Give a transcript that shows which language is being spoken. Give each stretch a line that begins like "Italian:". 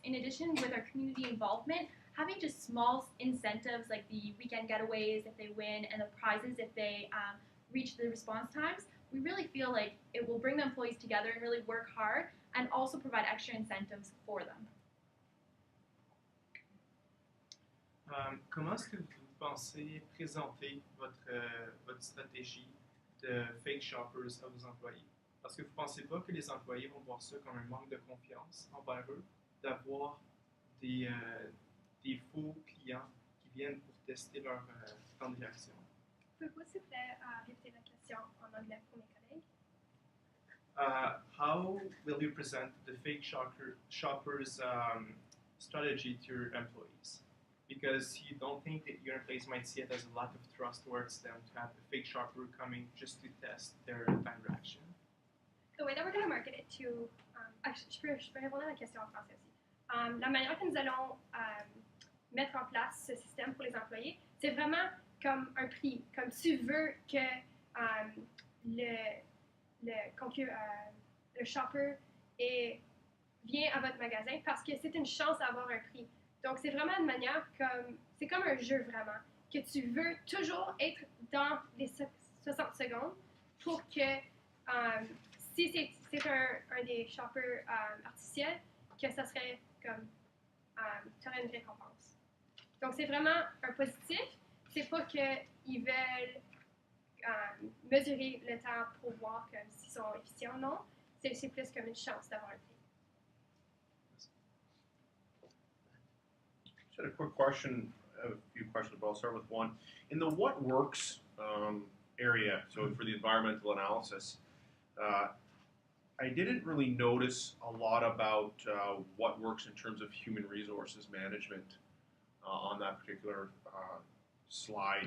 English: In addition, with our community involvement, having just small incentives like the weekend getaways if they win and the prizes if they reach the response times, we really feel like it will bring the employees together and really work hard and also provide extra incentives for them.
French: Comment est-ce que vous pensez présenter votre stratégie de fake shoppers à vos employés? Parce que vous ne pensez pas que les employés vont voir ça comme un manque de confiance envers eux, d'avoir des faux clients qui viennent pour tester leur temps de réaction? Pouvez-vous, s'il vous plaît, répéter la question en anglais pour mes collègues?
English: How will you present the fake shoppers strategy to your employees? Because you don't think that your employees might see it as a lack of trust towards them to have the fake shopper coming just to test their time reaction. The way that we're going to market it to,
French: je peux répondre à la question en français aussi. La manière que nous allons mettre en place ce système pour les employés, c'est vraiment comme un prix, comme tu veux que le shopper vient à votre magasin parce que c'est une chance d'avoir un prix. Donc, c'est vraiment une manière c'est comme un jeu vraiment, que tu veux toujours être dans les 60 secondes pour que, si c'est un des shoppers artificiels, que ça serait comme, tu aurais une récompense. Donc, c'est vraiment un positif. C'est pas qu'ils veulent mesurer le temps pour voir s'ils sont efficients ou non. C'est plus comme une chance d'avoir un prix.
English: Just had a quick question, a few questions, but I'll start with one. In the what works area, so for the environmental analysis, I didn't really notice a lot about what works in terms of human resources management on that particular slide.